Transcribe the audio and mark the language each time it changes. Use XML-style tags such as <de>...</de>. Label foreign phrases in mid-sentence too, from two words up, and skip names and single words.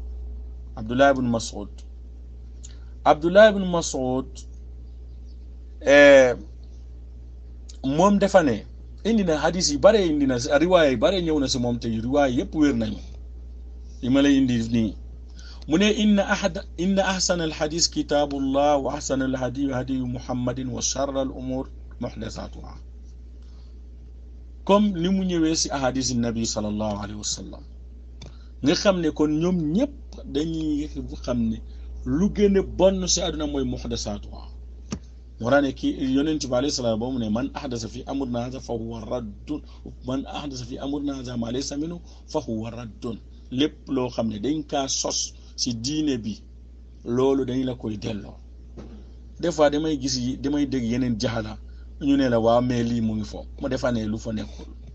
<wo>moom dafa ne indi na hadis yi bare indi na riwaaya yi bare ñëw na si moom te riwaaya yëpp wér nañu li ma lay indi nii mu ne</wo> <ar>إن أحسن الحديث كتاب الله وأحسن الهدي هدي محمد وشر الأمور محدثاتها</ar> <wo>comme ni mu ñëwee si</wo> <ar>أحاديث النبي صلى الله عليه وسلم</ar> <wo>nga xam ne kon ñoom ñëpp dañuy xam ne lu gën a bon si àdduna mooy muhdasatuha moo tax ne kii yonent bi</wo> <ar>عليه السلام</ar> <wo>boobu ne</wo> <ar>من أحدث في أمرنا هذا فهو رد من أحدث في أمرنا هذا ما ليس منه فهو رد</ar> <wo>lépp loo xam ne dañ kaa sos si diine bi loolu dañ la koy delloo</wo> <fr>des fois</fr> <wo>damay dégg yeneen jaxala ñu ne la waa mais lii mu ngi fo mu defa ne lu fa nekkul</wo>